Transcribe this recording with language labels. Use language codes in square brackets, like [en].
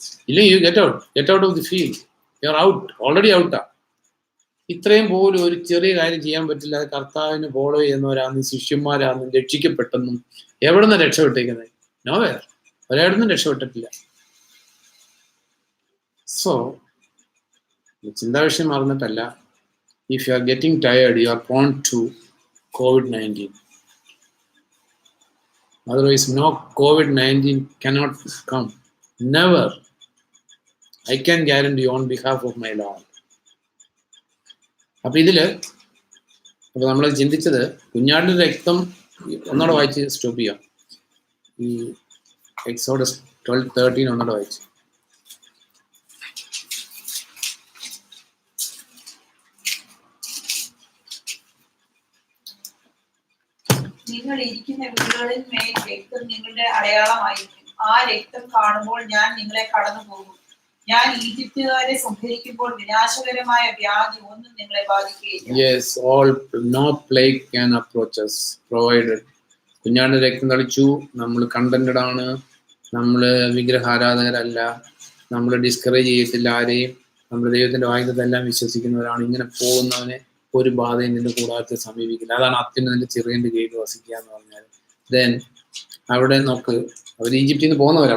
[ml] ഇല്ലെങ്കിൽ [en] You get out of the field, you are out, already ഔട്ടാ. [ml] ഇത്രയും പോലും ഒരു ചെറിയ കാര്യം ചെയ്യാൻ പറ്റില്ല. കർത്താവിനെ ഫോളോ ചെയ്യുന്നവരാണെന്നും ശിഷ്യന്മാരാണെന്നും രക്ഷിക്കപ്പെട്ടെന്നും എവിടെ നിന്ന് രക്ഷപ്പെട്ടേക്കുന്നത്? നോവേർ, ഒരായിടൊന്നും രക്ഷപ്പെട്ടിട്ടില്ല. [en] so [ml] ചിന്താവിഷയം മറന്നിട്ടല്ല, [en] if you are getting tired, you are prone to COVID-19. Otherwise, no, COVID-19 cannot come. Never. I can guarantee on behalf of my Lord. [ml] അപ്പൊ നമ്മൾ ചിന്തിച്ചത് കുഞ്ഞാടിന്റെ രക്തം ഒന്നോടെ വായിച്ച് സ്റ്റോപ്പ് ചെയ്യാം. ഈ എക്സോഡസ് 12:13 ഒന്നോടെ വായിച്ച്. നിങ്ങൾ ഇരിക്കുന്ന വീടുകളിൽ മേൽ രക്തം നിങ്ങളുടെ അടയാളമായിരിക്കും. ആ രക്തം കാണുമ്പോൾ ഞാൻ നിങ്ങളെ കടന്നു പോകും. ഞാൻ ഈജിപ്തുകാരെ സംഹരിക്കുമ്പോൾ വിനാശകരമായ വ്യാധി ഒന്നും നിങ്ങളെ ബാധിക്കുകയില്ല. [en] Yes, no plague can approach us, provided [ml] കുഞ്ഞാടിന്റെ രക്തം തളിച്ചു. നമ്മൾ കണ്ടന്റഡ് ആണ്, നമ്മൾ വിഗ്രഹാരാധകരല്ല, നമ്മൾ ഡിസ്കറേജ് ചെയ്യത്തില്ല ആരെയും, നമ്മൾ ദൈവത്തിന്റെ വാഗ്ദത്തമെല്ലാം വിശ്വസിക്കുന്നവരാണ്. ഇങ്ങനെ പോകുന്നവനെ ഒരു ബാധയും നിന്റെ കൂടാരത്തെ സമീപിക്കില്ല. അതാണ് അത്യുന്നതിന്റെ ചെറിയന്റെ കീഴിൽ വസിക്കുക എന്ന് പറഞ്ഞാൽ. ദെൻ അവിടെ നോക്ക്, അവർ ഈജിപ്തിൽ നിന്ന് പോകുന്നവരാ.